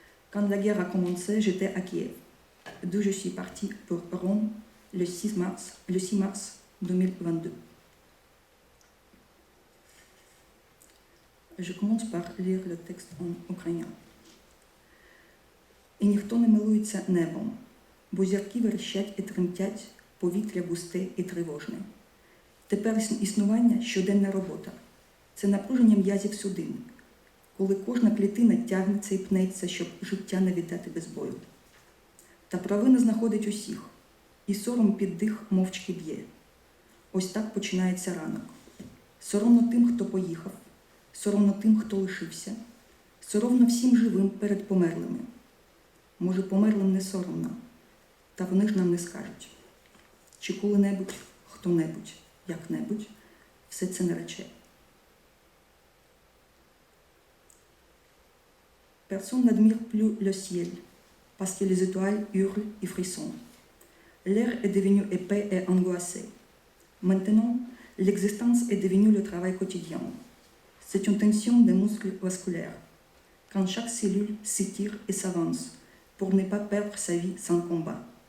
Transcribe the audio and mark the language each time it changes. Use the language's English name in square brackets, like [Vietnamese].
[French] Quand la guerre a commencé, j'étais à Kiev, d'où je suis partie pour Rome le 6 mars 2022. Je commence par lire le texte en ukrainien. [Ukrainian] І ніхто не милується небом, бо зірки верещать і тремтять, повітря густе і тривожне. Тепер існування – щоденна робота. Це напруження м'язів судин. коли кожна клітина тягнеться і пнеться, щоб життя не віддати без бою. Та провина знаходить усіх, і сором під дих мовчки б'є. Ось так починається ранок. Соромно тим, хто поїхав, соромно тим, хто лишився, соромно всім живим перед померлими. Може, померлим не соромно, та вони ж нам не скажуть. Чи коли-небудь, хто-небудь, як-небудь, все це не рече. [French] Personne n'admire plus le ciel, parce que les étoiles hurlent et frissonnent. L'air est devenu épais et angoissé. Maintenant, l'existence est devenue le travail quotidien. C'est une tension des muscles vasculaires, quand chaque cellule s'étire et s'avance pour ne pas perdre sa vie sans combat.